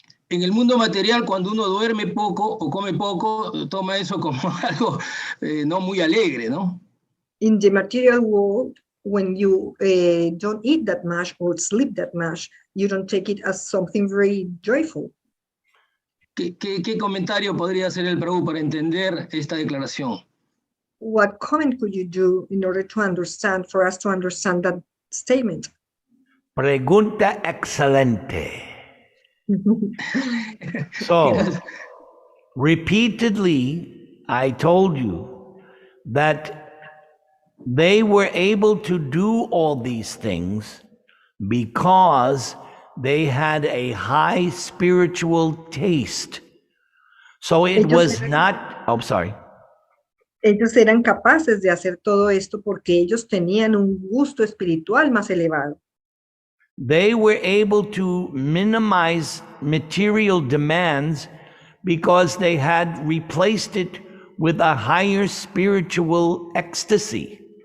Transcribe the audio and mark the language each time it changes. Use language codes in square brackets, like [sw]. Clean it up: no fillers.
[es] En el mundo material, cuando uno duerme poco o come poco, toma eso como algo no muy alegre, ¿no? [en] In the material world, when you don't eat that much or sleep that much, you don't take it as something very joyful. [es] ¿Qué comentario podría hacer el Prabhu para entender esta declaración? [en] What comment could you do in order to understand, for us to understand that statement? [es] Pregunta excelente. [en] So, repeatedly, I told you that they were able to do all these things because they had a high spiritual taste. So it was not, oh, sorry. [es] Ellos eran capaces de hacer todo esto porque ellos tenían un gusto espiritual más elevado. [en] They were able to minimize material demands because they had replaced it with a higher spiritual ecstasy.